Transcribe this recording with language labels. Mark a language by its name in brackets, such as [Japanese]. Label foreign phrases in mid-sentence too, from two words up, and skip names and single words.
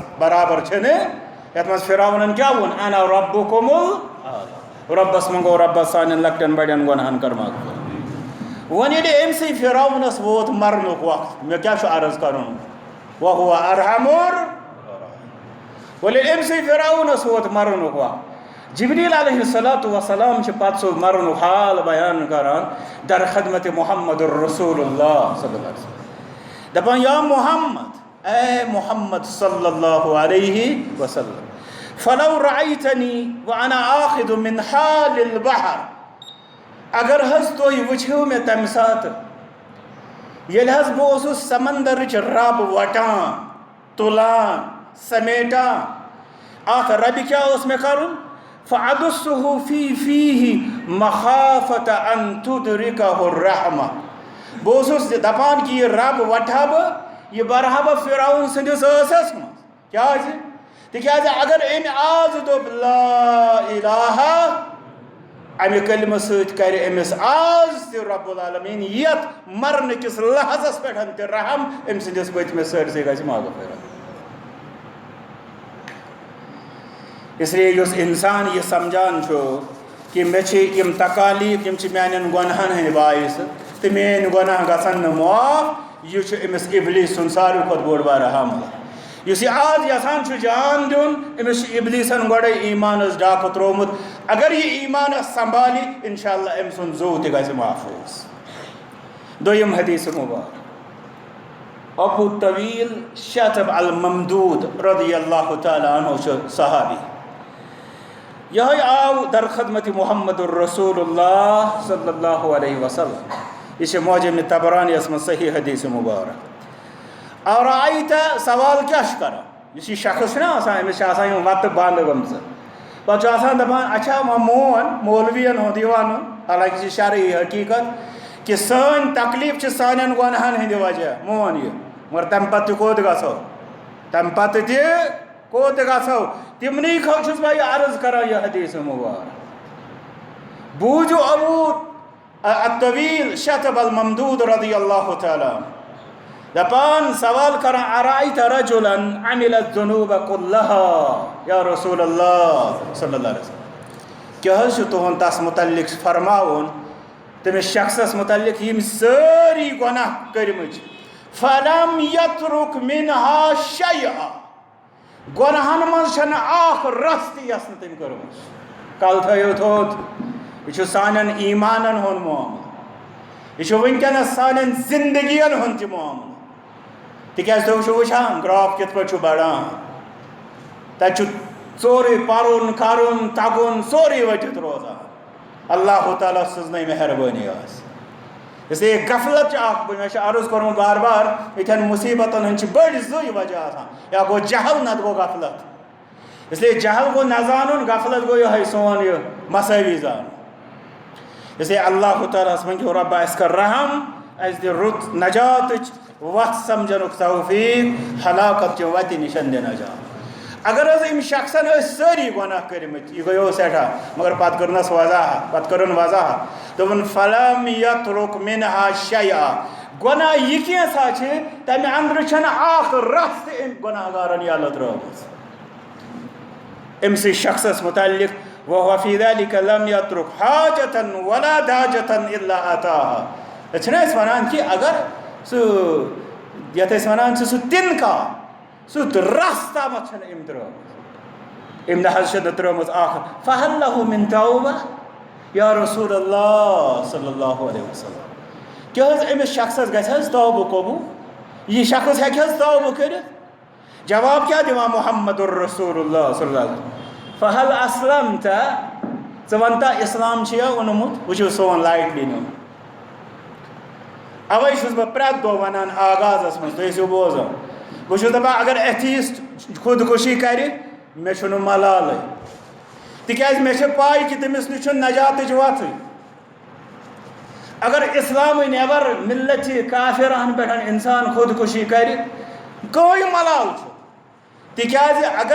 [Kashmiri] برابر چھِنہٕ یتھ منٛز فرعونن کیٛاہ ووٚن [Arabic] انا ربکم الاعلیٰ [Kashmiri] رۄبس منٛگو رۄبس سانٮ۪ن لۄکٹٮ۪ن بڑٮ۪ن گۄنہن کر معاف وۄنۍ ییٚلہِ أمسٕے فرعونس ووت مرنُک وقت مےٚ کیٛاہ چھُ عرض کرُن [Arabic] وَہُوَ ارحم الراحمین [Kashmiri] وۄنۍ ییٚلہِ أمسٕے فرعونس ووت مرنُک وقت جبریٖل [Arabic] علیہ الصلاۃ وسلام [Kashmiri] چھِ پتہٕ سُہ مرنُک حال بیان کران در خدمتِ محمد الرسول اللہ [Arabic] صلی اللہ علیہ وسلم [Kashmiri] دپان یا محمد اے محمد [Arabic] صلی اللہ علیہ وسلم فلو رأیتنی وانا آخذ من حال البحر [Kashmiri] اگر حظ تُہۍ وٕچھِو مےٚ تمہِ ساتہٕ ییٚلہِ حظ بہٕ اوسُس سمندرٕچ رب وٹان تُلان سمیٹان اتھ ربہِ کیٛاہ اوس مےٚ کرُن [Arabic] فَأَدُسُّهُ فِي فِيهِ مَخَافَةَ أَن تُدْرِكَهُ [Kashmiri] الرَّحْمَةُ بہٕ اوسُس دَپان کہ یہ رب وَٹھا بہٕ یہ بَرہا بہٕ فِرعون سٕنٛدِس ٲسَس منٛز کیٛازِ تِکیٛازِ اگر أمۍ آز دوٚپ [Arabic] لا الہ [Kashmiri] امہِ کلمہٕ سۭتۍ کرِ أمِس آز تہِ رب العالمیٖن یتھ مرنہٕ کِس لحظس پٮ۪ٹھ تہِ رحم أمۍ سٕنٛدِس پٔتمِس سٲرسٕے گژھِ مغفرت [Urdu] اس لیے [Kashmiri] یُس اِنسان یہِ سمجھان چھُ کہ مےٚ چھِ یِم تکالیٖف یِم چھِ میٛانٮ۪ن گۄنہن ہٕنٛدۍ باعث تہٕ میٛٲنۍ گۄناہ گژھن نہٕ معاف یہِ چھُ أمِس اِبلیٖس سُنٛد ساروی کھۄتہٕ بوٚڑ بارٕ حملہٕ یُس یہِ آز یژھان چھُ جان دیُن أمِس چھُ اِبلیٖسن گۄڈَے ایٖمانس ڈاکہٕ ترٛوومُت اگر یہِ ایٖمانس سنبھالہِ اِنشاء اللہ أمۍ سُنٛد زُو تہِ گژھِ محفوٗظ دوٚیِم حدیٖث مُبارک ابو طویل شطب الممدود [Arabic] رضی اللہ تعالیٰ عنہ [Kashmiri] چھُ صحابی یہوے آو در خدمت محمد الرسول اللہ [Arabic] صلی اللہ علیہ وسلم [Kashmiri] یہ چھِ معجم طبرانیَس منٛز صحیح حدیٖث مُبارک اَرایتَ سوال کیٛاہ چھُ کران یُس یہِ شخص چھُنہ آسان أمِس چھِ آسان یِم وَتہٕ بنٛد گٔمژٕ پَتہٕ چھُ آسان دَپان اچھا وۄنۍ مون مولوِیَن ہُنٛد یہِ وَنُن حالانکہِ چھِ شرعی حقیٖقت کہ سٲنۍ تکلیٖف چھِ سانٮ۪ن گۄنہَن ہٕنٛدِ وجہ مون یہِ مگر تَمہِ پَتہٕ تہِ کوٚت گژھو تَمہِ پَتہٕ تہِ کوٚت گژھو تِمنٕے خٲطرٕ چھُس بہٕ یہِ عرض کران یہِ حدیٖث مُبارک بوٗزِو ابوٗ الطویل شطب الممدود [Arabic] رضی اللہ تعالیٰ [Kashmiri] دپان سوال کران [Arabic] ارایت رجلا عمل الذنوب كلها یا رسول اللہ صلی اللہ علیہ وسلم [Kashmiri] کیٛاہ حظ چھُ تُہُنٛد تس متعلق فرماوُن تٔمِس شخصس متعلق یِم سٲری گۄناہ کٔرمٕتۍ [Arabic] فلم یترک منہا شیئا [Kashmiri] گۄنہن منٛز چھنہٕ اکھ رژھ تہِ یۄس نہٕ تٔمۍ کٔرمٕژ کل تھٲیِو تھوٚد یہِ چھُ سانٮ۪ن ایٖمانن ہُنٛد معاملہٕ یہِ چھُ وٕنکٮ۪نس سانٮ۪ن زندگین ہُنٛد تہِ معاملہٕ تِکیٛازِ تُہۍ چھِو وٕچھان گراف کِتھ پٲٹھۍ چھُ بڑان تتہِ چھُ سورُے پرُن کرُن تگُن سورُے ؤٹِتھ روزان اللہ تعالیٰ سٕنٛزنٕے مہربٲنی آسہِ [Urdu] اس لیے [Kashmiri] غفلت چھِ اکھ مےٚ چھُ عرض کوٚرمُت بار بار یِتھٮ۪ن مُصیبتن ہٕنٛدۍ چھِ بٔڑۍ زٕے وجہ آسان یا گوٚو جہل نتہٕ گوٚو غفلت [Urdu] اس لیے [Kashmiri] جہل گوٚو نہ زانُن غفلت گوٚو یِہوٚے سون یہِ مسٲوی زانُن [Urdu] اس لیے [Kashmiri] اللہ تعالیٰ ہس منٛگِو رۄبہ اَسہِ کر رحم اَسہِ دِ رُت نجاتٕچ وَتھ سمجھنُک توفیٖق ہلاکت چہِ وَتہِ نِش دِ نجات اگر حظ أمۍ شخصن ٲسۍ سٲری گۄناہ کٔرمٕتۍ یہِ گٔیو سٮ۪ٹھاہ مگر پتہٕ کٔرنس وضاحت پتہٕ کٔرٕن وضاحت دوٚپُن [Arabic] فلم یترک منہا شیئا [Kashmiri] گۄناہ یہِ کینٛژھا چھِ تمہِ انٛدرٕ چھنہٕ اکھ رژھ تہِ أمۍ گۄناہ گارن یَلہٕ ترٲومٕژ أمسٕے شخصس متعلق [Arabic] وهو في ذلك لم يترك حاجة ولا داجة إلا أتاها [Kashmiri] چھِنہ أسۍ وَنان کہِ اگر سُہ یتھ أسۍ وَنان چھِ سُہ تِنکا سُہ رژھ تامَتھ چھَنہٕ أمۍ ترٲومٕژ أمۍ نہ حظ چھَنہٕ ترٲومٕژ اکھ [Arabic] فہل لہُ من توبہ یا رسول اللہ صلی اللہ علیہ وسلم [Kashmiri] کیٛاہ حظ أمِس شخصس گژھِ حظ توبہٕ قبوٗل یہِ شخص ہیٚکہِ حظ توبہٕ کٔرِتھ جواب کیٛاہ دِوان [Arabic] محمد الرسول اللہ صلی اللہ علیہ وسلم فہل اسلمت [Kashmiri] ژٕ وَن تا اِسلام چھُیا اوٚنمُت وٕچھِو سون لایٹلی نیُن اَوَے چھُس بہٕ پرٛٮ۪تھ دۄہ وَنان آغازَس منٛز تُہۍ ٲسِو بوزان بہٕ چھُس دَپان اگر ایتھیٖسٹ خودکُشی کَرِ مےٚ چھُنہٕ ملالٕے تِکیٛازِ مےٚ چھِ پاے کہِ تٔمِس نِش چھُنہٕ نجاتٕچ وَتھٕے اگر اِسلامٕے نٮ۪بر مِلتہِ کافِرَن پٮ۪ٹھ اِنسان خودکُشی کَرِ کٕہٕنۍ ملال چھُ تِکیٛازِ اگر